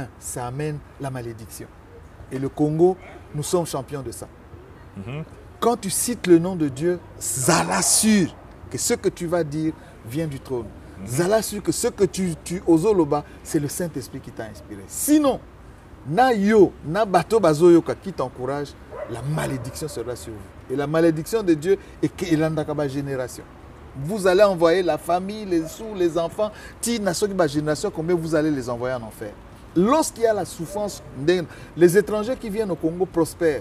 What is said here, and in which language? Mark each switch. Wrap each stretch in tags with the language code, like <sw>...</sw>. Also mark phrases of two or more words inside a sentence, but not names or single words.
<fr>Ça amène la malédiction. Et le Congo, nous sommes champions de ça. Quand tu cites le nom de Dieu, Zala sûr que ce que tu vas dire vient du trône. Zala sûr que ce que tu ozoloba, c'est le Saint-Esprit qui t'a inspiré. Sinon,</fr> <ln>na yo, na bato bazoyoka</ln> <fr>qui t'encourage, la malédiction sera sur vous. Et la malédiction de Dieu est qu'il a une génération. Vous allez envoyer la famille, les sous, les enfants. Génération, combien vous allez les envoyer en enfer? Lorsqu'il y a la souffrance, les étrangers qui viennent au Congo prospèrent.</fr>